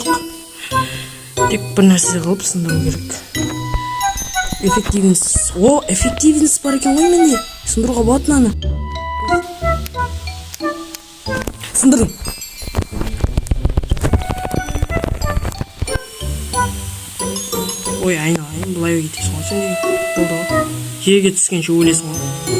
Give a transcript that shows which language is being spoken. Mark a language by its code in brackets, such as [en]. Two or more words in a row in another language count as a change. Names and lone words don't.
[kk] Тек бір нәрсе қылып сындыру керек. Эффективность. О, эффективность бар екен ғой менде. Сындыруға болады мынаны. Сындырдым. Ой, айналайын, былай кетесің ғой сен деген. Болды ғой. Жерге түскенше өлесің ғой.